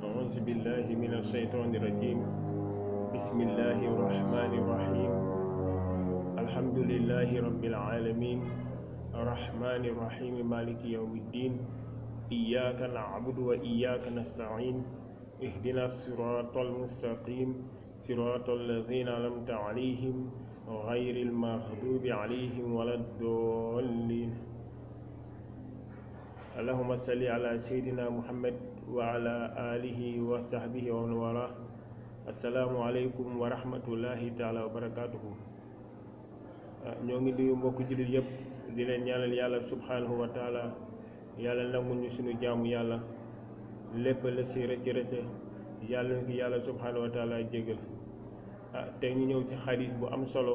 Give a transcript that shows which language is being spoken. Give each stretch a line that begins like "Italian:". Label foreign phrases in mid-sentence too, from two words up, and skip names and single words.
Arabic: أعوذ بالله من الشيطان الرجيم بسم الله الرحمن الرحيم الحمد لله رب العالمين الرحمن الرحيم مالك يوم الدين إياك نعبد وإياك نستعين اهدنا الصراط المستقيم صراط الذين أنعمت عليهم غير المغضوب عليهم ولا الضالين اللهم صل على سيدنا محمد وعلى آله وصحبه ومن والاه السلام عليكم ورحمة الله تعالى وبركاته
Wolof: ñoo ngi nuyu mbokk jullit yépp di leen ñaanal yàlla
Arabic: سبحانه وتعالى
Wolof: yàlla nangul ñu suñu jaamu yàlla lépp la si rëcc rëcc yàlla na ko yàlla
Arabic: سبحانه وتعالى
Wolof: jégal tey ñu ñëw si xadis bu am